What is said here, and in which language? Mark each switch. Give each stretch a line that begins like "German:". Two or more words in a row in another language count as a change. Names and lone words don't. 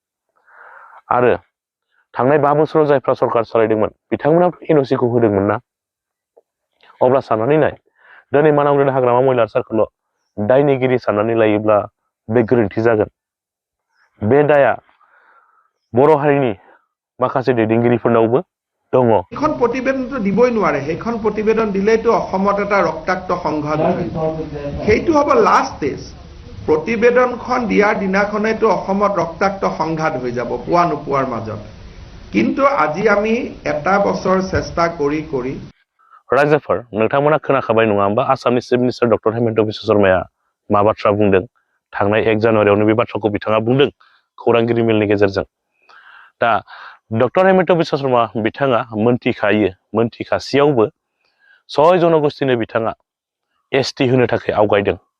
Bodo: आरो थांनाय 5 बोसोराव जायफ्रा सरकार सालायदोंमोन बिथांमोना एनअसिखौ होदोंमोन ना अब्ला साननानै नाय दिनै मानव हाग्रामा महिलारि सारखौल' दायनिगिरि साननानै लायोब्ला बे गोरोन्थि जागोन बे दाया बर' हारिनि माखासे दैदेनगिरिफोरनावबो दङ
Assamese: এইখন প্ৰতিবেদনটো দিবই নোৱাৰে সেইখন প্ৰতিবেদন দিলেতো অসমত এটা ৰক্তাক্ত সংঘাত হয় সেইটো হ'ব
English: last stage
Assamese: প্ৰতিবেদনখন দিয়াৰ দিনাখনেতো অসমত ৰক্তাক্ত সংঘাত হৈ যাব পোৱা নোপোৱাৰ মাজত কিন্তু আজি আমি এটা বছৰ চেষ্টা কৰি
Bodo: रायजोफोर नोंथांमोना खोनाखाबाय नङा होमबा आसामनि
English: chief minister
Bodo: डक्टर हेमन्त बिश्व शर्माया मा बाथ्रा बुंदों थांनाय 1 जानुवारियावनो बे बाथ्राखौ बिथाङा बुंदों खौरांगिरि मेलनि गेजेरजों दा डक्टर हेमन्त बिश्व शर्मा बिथाङा मोनथिखासियावबो 6 जनगोष्ठीनो बिथाङा एसटि होनो थाखाय आवगायदों